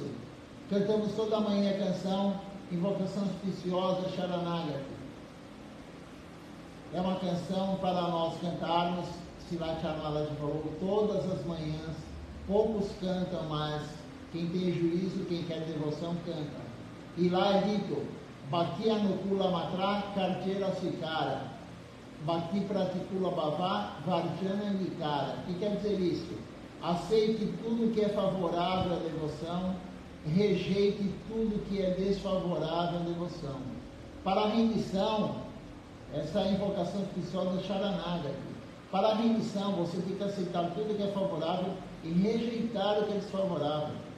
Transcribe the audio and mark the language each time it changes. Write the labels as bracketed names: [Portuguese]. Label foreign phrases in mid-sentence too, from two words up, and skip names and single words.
[Portuguese] Cantamos toda manhã a canção Invocação Auspiciosa Sharanagati. É uma canção para nós cantarmos, Srila Maharaj falou, todas as manhãs. Poucos cantam, mas quem tem juízo, quem quer devoção, canta. E lá é dito, [Bangla] ভক্তি অনুকূল মাত্র কার্তের সিকার, ভক্তি প্রতিকূল ভাব বর্জন নিকার. [Portuguese] O que quer dizer isso? Aceite tudo que é favorável à devoção, rejeite tudo que é desfavorável à devoção. Para a rendição, essa é a invocação auspiciosa Sharanagati. Para a rendição, você tem que aceitar tudo que é favorável e rejeitar o que é desfavorável.